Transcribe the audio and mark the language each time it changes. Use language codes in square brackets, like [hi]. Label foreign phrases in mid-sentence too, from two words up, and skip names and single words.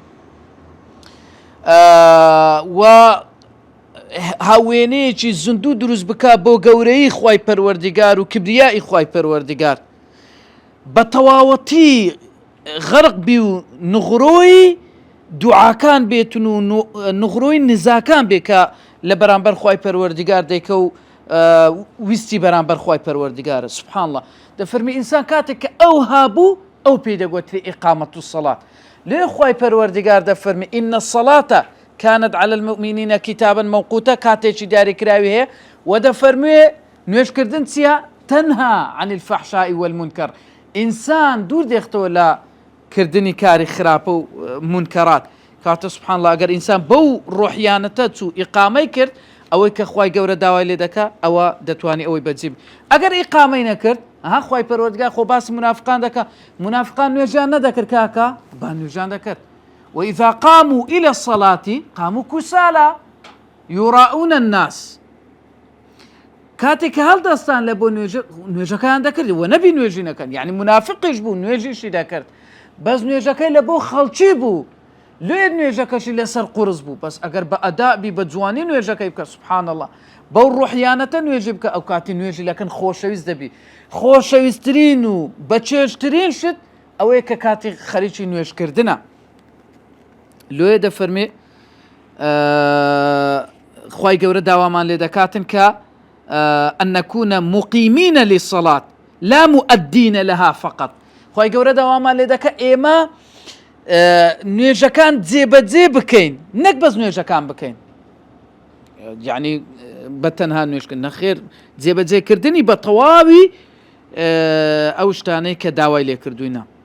[ckb] و هاوێنەیەکی زندوو دروست بکات بۆ گەورەی خی پەروەردیگار و کبریایی خی پەروەردیگار بە تەواوەتی غەرق بی و نغڕۆی دوعاکان بێتن و نغڕۆی نزاکان بێ کە لە بەرامبەر خی پەروەردیگار دەیکە و ویستی بەرامبەر خی پەروەردیگارە. [ar] سبحان الله [ckb] دەفەرمی ئینسان کاتێک کە ئەو هابوو ئەو پێی دەگوترێ ئیقامەت و سەڵات. لێ خی پەروەردیگار دەفەرمی [ar] ئینە الصەڵاتە كانت على المؤمنين كتابا موقوتا [ckb] كاتێکی دیاریکراوی هەیە و دەفەرموێ نوێژکردن چییە؟ [ar] تەنها عن الفحشاء والمنکر. [ckb] ئینسان دوور دێختەوە لە کردنی کاری خراپە و منکەرات. کاتە [ar] سبحان الله [ckb] ئەگەر ئینسان بەو ڕۆحیانەتە چوو ئیقامەی کرد ئەوەی کە خوای گەورە داوای لێ دەکا ئەوە دەتوانێت ئەوەی بەجێ. ئەگەر ئیقامەی نەکرد خوای پەروەردگار خۆ باسی منافقان دەکا. منافقان نوێژیان نەدەکرد کاکە با نوێژیان دەکرد. [ar] وإذا قاموا إلى الصلاة قاموا كسالى يراؤون الناس. [ckb] کاتێک کە هەڵدەستان لە بۆ نوێژەکەیان دەکرد و نەبی نوێژی نەکەن یعنی منافقیش بوو نوێژیشی دەکرد بەس نوێژەکەی لە بۆ خەڵکی بوو لێ نوێژەکەشی لەسەر قورس بوو. بەس ئەگەر بە ئەدابی بە جوانی نوێژەکەی بکە [ar] سبحان الله [ckb] بەو ڕوحیانەتە نوێژی بکە ئەو کاتی نوێژی لەکەن خۆشەویست دەبی. خۆشەویستترین و بەچێشترین شت ئەوەیە کە کاتی خەریکی نوێژکردنە. لێ دەفەرمێ خی گەورە داوامان لێ دەکاتن کە [ar] أن نكون مقيمين للصلاة لا مؤدين لها فقط. [ckb] خی گەورە داوامان لێ دەکە ئێمە نوێژەکان جێبەجێ بکەین نەک بەس نوێژەکان بکەین یعنی بە تەنها نوێژکردن نەخێر جێبەجێکردنی بە تەواوی ئەو شتانەی کە داوای لێ کردوینە.